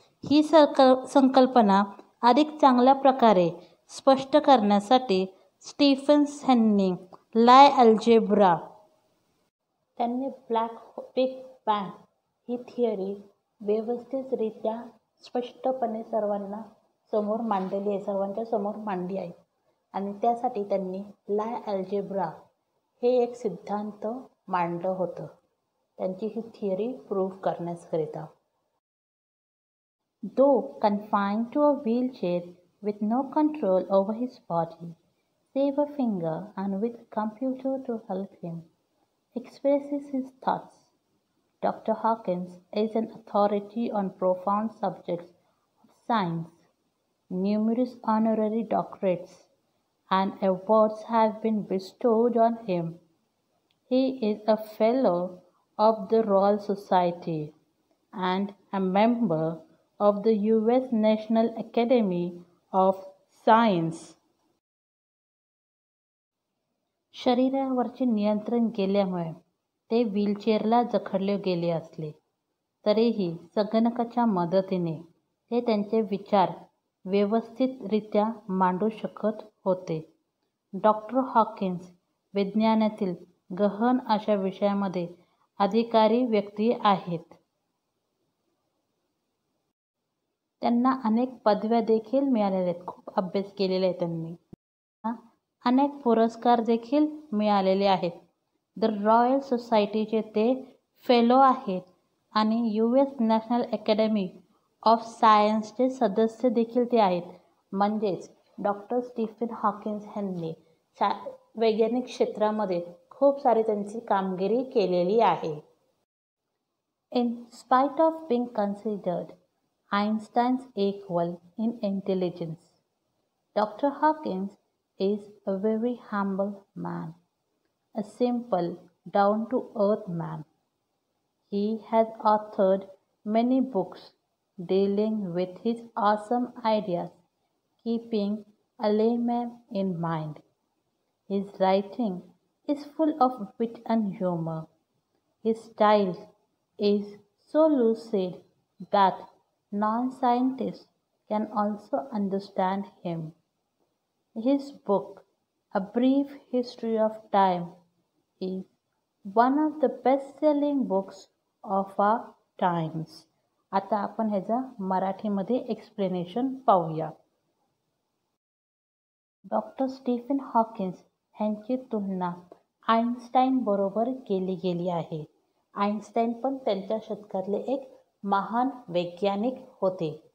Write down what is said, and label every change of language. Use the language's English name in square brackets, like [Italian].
[Marathi] ही संकल्पना अधिक चांगल्या प्रकारे स्पष्ट करण्यासाठी स्टीफन्सनी लाय अल्जेब्रा त्यांनी बिग बँग ही थिअरी व्यवस्थितरित्या स्पष्टपणे सर्वांच्या समोर मांडली आहे. आणि त्यासाठी त्यांनी लाय अल्जेब्रा हे एक सिद्धांत मांडलं होतं त्यांची ही थिअरी प्रूव्ह करण्याकरिता. [English] Though confined to a wheelchair with no control over his body, save a finger, and with a computer to help him express his thoughts, Dr. Hawkins is an authority on profound subjects of science. Numerous honorary doctorates and awards have been bestowed on him. He is a Fellow of the Royal Society and a member of the U.S. National Academy of Science. [Marathi] शरीरावरचे नियंत्रण गेल्यामुळे ते व्हीलचेअरला जखडले गेले असले तरीही संगणकाच्या मदतीने ते त्यांचे विचार व्यवस्थितरित्या मांडू शकत होते. डॉक्टर हॉकिन्स विज्ञानातील गहन अशा विषयामध्ये अधिकारी व्यक्ती आहेत. त्यांना अनेक पदव्या देखील मिळालेल्या आहेत. खूप अभ्यास केलेला आहे त्यांनी. अनेक पुरस्कार देखील मिळालेले आहेत. द रॉयल सोसायटीचे ते फेलो आहेत आणि US नॅशनल अकॅडमी ऑफ सायन्सचे सदस्य देखील ते आहेत. म्हणजेच डॉक्टर स्टीफन हॉकिन्स यांनी वैज्ञानिक क्षेत्रामध्ये खूप सारी त्यांची कामगिरी केलेली आहे. [English] In spite of being considered Einstein's equal in intelligence, Dr. Hawkins is a very humble man, a simple, down-to-earth man. He has authored many books dealing with his awesome ideas, keeping a layman in mind. His writing is full of wit and humor. His style is so lucid that non-scientists can also understand him. His book, A Brief History of Time, is one of the best-selling books of our times. [Marathi] आता आपण ह्याचं मराठीमध्ये explanation पाहूया. Doctor Stephen Hawkins ह्यांची तुलना Einstein बरोबर केली गेली आहे. आइन्स्टाईन पण त्यांच्या शतकातले एक महान वैज्ञानिक होते.